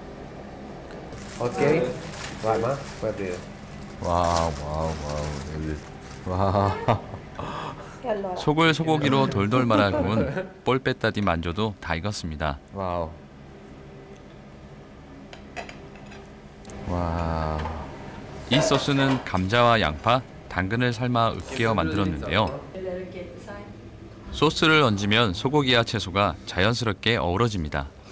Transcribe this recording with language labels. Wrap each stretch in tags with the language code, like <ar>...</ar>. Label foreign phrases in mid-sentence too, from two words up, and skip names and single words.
<it>Ok? Vai, ma puoi aprire.</it> <ko>와우. 와.</ko> <it>E allora?</it> <ko>속을 소고기로 돌돌 말아 구운 폴페타 디 만조도 다 익었습니다. 와우. 와. 이 소스는 감자와 양파, 당근을 삶아 으깨어 만들었는데요. 소스를 얹으면 소고기와 채소가 자연스럽게 어우러집니다.</ko>